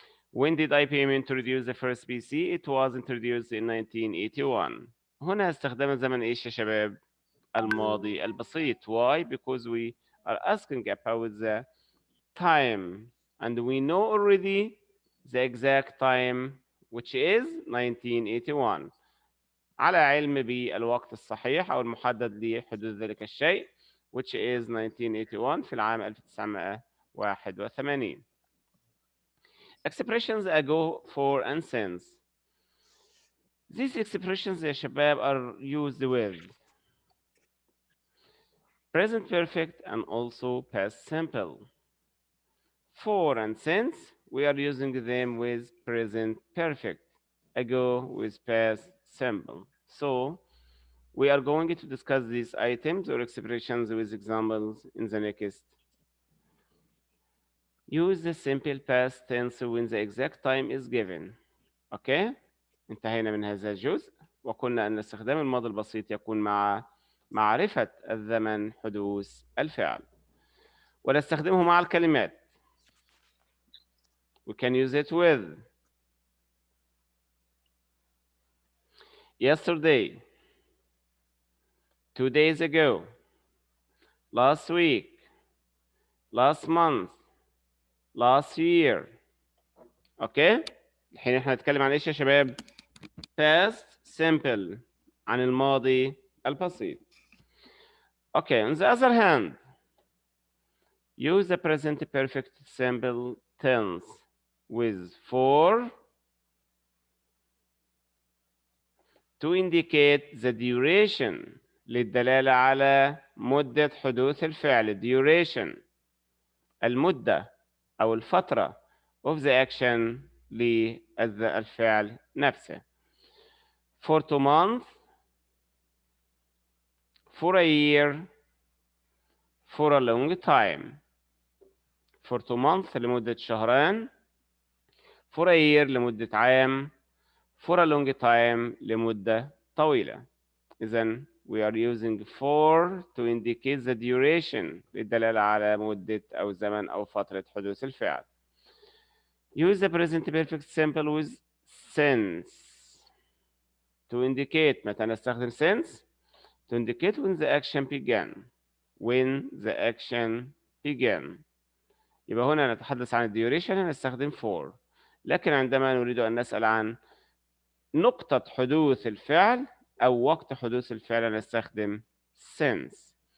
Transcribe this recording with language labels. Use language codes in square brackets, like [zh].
[en] When did IBM introduce the first PC? It was introduced in 1981. [ar] هنا استخدام الزمن إيش يا شباب؟ الماضي البسيط. [en] Why? Because we are asking about the time and we know already the exact time which is 1981. [ar] على علم بالوقت الصحيح أو المحدد لحدوث ذلك الشيء [en] which is 1981 [ar] في العام 1981. [en] Expressions ago, for, and since. These expressions [ar] يا شباب [en] are used with present perfect and also past simple. For and since, we are using them with present perfect. Ago with past simple. So, we are going to discuss these items or expressions with examples in the next. Use the simple past tense when the exact time is given. Okay? [ar] انتهينا من هذا الجزء وقلنا أن استخدام الماضي البسيط يكون مع معرفة الزمن حدوث الفعل ونستخدمه مع الكلمات. [en] We can use it with yesterday, 2 days ago, last week, last month, last year. [ar] اوكي؟ الحين احنا هنتكلم عن ايش يا شباب؟ [en] past simple، [ar] عن الماضي البسيط. [en] Okay, on the other hand, use the present perfect simple tense with for to indicate the duration [ar] للدلالة على مدة حدوث الفعل. [en] duration [ar] المدة أو الفترة [en] of the action [ar] للفعل نفسه. [en] for 2 months, for a year, for a long time. for 2 months [ar] لمدة شهرين. [en] for a year [ar] لمدة عام. for a long time لمدة طويلة. إذن [en] we are using for to indicate the duration [ar] للدلالة على مدة أو زمن أو فترة حدوث الفعل. [en] Use the present perfect simple with since to indicate. [ar] متى نستخدم [en] since؟ To indicate when the action began. When the action began. [ar] يبقى هنا نتحدث عن duration نستخدم for. لكن عندما نريد أن نسأل عن نقطة حدوث الفعل أو وقت حدوث الفعل نستخدم since.